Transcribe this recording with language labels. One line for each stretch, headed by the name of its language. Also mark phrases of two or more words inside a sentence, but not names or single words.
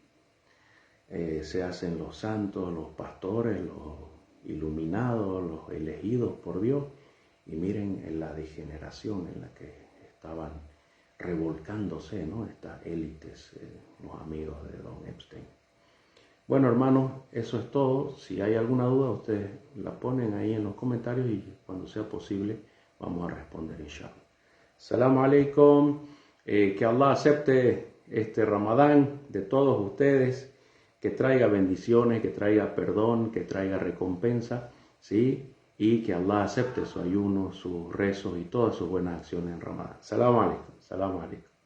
Spanish: Se hacen los santos, los pastores, los iluminados, los elegidos por Dios, y miren en la degeneración en la que estaban revolcándose, ¿no? Estas élites, los amigos de Don Epstein. Bueno, hermanos, eso es todo. Si hay alguna duda, ustedes la ponen ahí en los comentarios y cuando sea posible vamos a responder, inshallah.
Arabic: السلام عليكم.
Spanish: Que Allah acepte este Ramadán de todos ustedes, que traiga bendiciones, que traiga perdón, que traiga recompensa, ¿sí? Y que Allah acepte su ayuno, sus rezos y todas sus buenas acciones en Ramadán.
Arabic: سلام عليكم.